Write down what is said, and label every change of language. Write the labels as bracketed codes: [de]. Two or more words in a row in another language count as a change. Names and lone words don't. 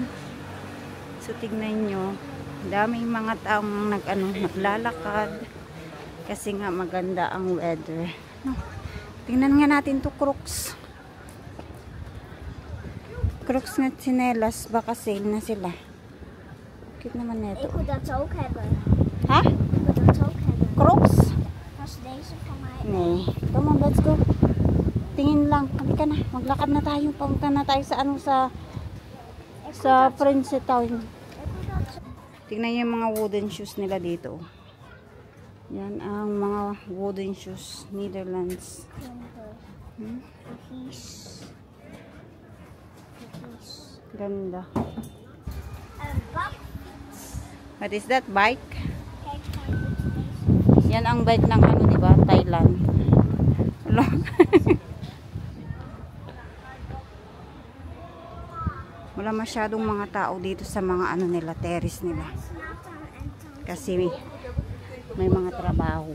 [tl] So tignan nyo, daming mga taong naglalakad kasi nga maganda ang weather. No? Tingnan nga natin to Crocs. Crocs na tsinelas, baka sale na sila. Cute naman [nl] Ik [tl] neto. [nl] moet dat ook hebben. [tl] Ha? [nl] Ik moet dat ook hebben. [tl] Crocs? [nl] Was deze van mij? Nee. [en] Come on, let's go. [tl] Tingin lang. Halika na. Maglakad na tayo. Pamunta na tayo sa sa Prince Town. [nl] Ik moet dat zo. [tl] Tingnan niyo yung mga [en] wooden shoes [tl] nila dito. Yan ang mga [en] wooden shoes. [tl] Netherlands. Hmm? [nl] Kies. Kies. [tl] Ganda. [nl] Een bak. [en] What is that? Bike? [nl] Kijk maar. [tl] Yan ang bike ng ano, diba? Thailand. Hello? Wala masyadong mga tao dito sa mga ano nila, terrace nila. Kasi may mga trabaho.